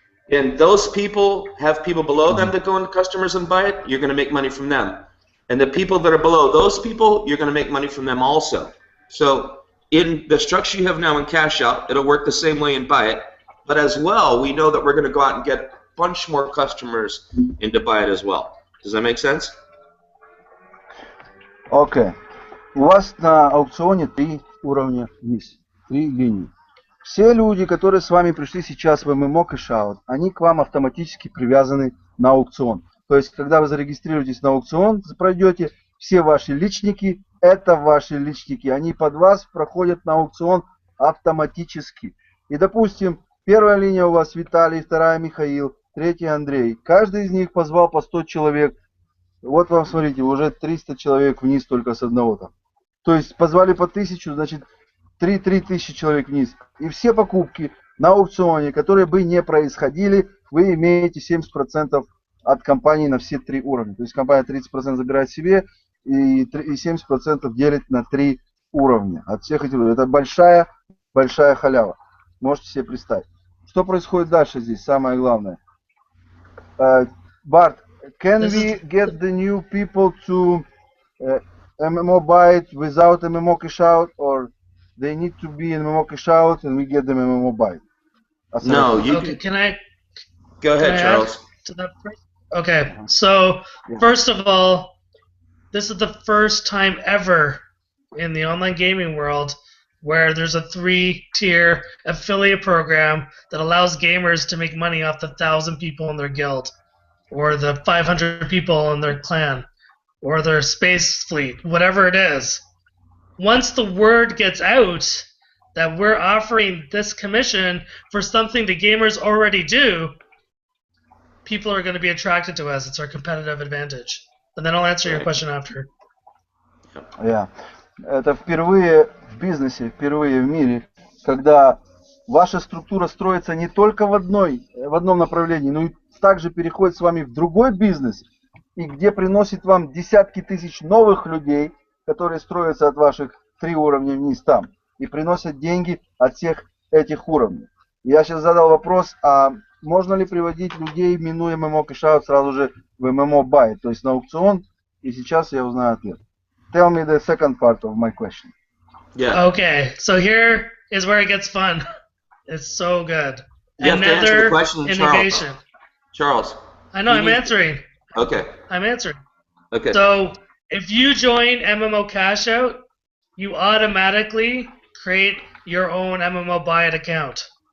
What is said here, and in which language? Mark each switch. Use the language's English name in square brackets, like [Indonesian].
[English] And those people have people below them that go into customers and Buy It, you're going to make money from them. And the people that are below those people, you're going to make money from them also. So in the structure you have now in Cash Out, it'll work the same way in Buy It. But as well, we know that we're going to go out and get a bunch more customers into Buy It as well. Does that make sense? [Russian] Окей. У вас на аукционе 3 уровня вниз, 3 линии. Все люди, которые с вами пришли сейчас в MMOcashout, они к вам автоматически привязаны на аукцион. То есть, когда вы зарегистрируетесь на аукцион, пройдете, все ваши личники, это ваши личники, они под вас проходят на аукцион автоматически. И, допустим, первая линия у вас Виталий, вторая Михаил, третья Андрей. Каждый из них позвал по 100 человек. Вот вам, смотрите, уже 300 человек вниз только с одного там. То есть, позвали по 1000, значит, 3000 человек вниз. И все покупки на аукционе, которые бы не происходили, вы имеете 70% от компании на все 3 уровня. То есть компания 30% забирает себе и 70% делит на 3 уровня. От всех этих. Это большая халява. Можете себе представить. Что происходит дальше здесь? Самое главное. [English] Bart, can we get the new people to MMO buy it without MMOcashout, or they need to be in MMOcashout and we get them MMO buy? No, you okay, can I? Go ahead, Charles. To that first? Okay, so first of all, this is the first time ever in the online gaming world where there's a 3-tier affiliate program that allows gamers to make money off the 1,000 people in their guild, or the 500 people in their clan, or their space fleet, whatever it is. Once the word gets out that we're offering this commission for something the gamers already do, people are going to be attracted to us. It's our competitive advantage. And then I'll answer your question after. Yeah. [Russian] Это впервые в бизнесе, впервые в мире, когда ваша структура строится не только в одном направлении, но и также переходит с вами в другой бизнес, и где приносит вам десятки тысяч новых людей, которые строятся от ваших 3 уровня вниз там, и приносят деньги от всех этих уровней. Я сейчас задал вопрос, а можно ли приводить людей, минуя MMOcashout, сразу же в MMO buy, то есть на аукцион, и сейчас я узнаю ответ. [English] Tell me the second part of my question. Yeah. Okay, so here is where it gets fun. It's so good. You have to answer the question, innovation. Charles. I know, I'm answering. Okay. I'm answering. Okay. So, if you join MMOcashout, you automatically create your own MMO buy it account.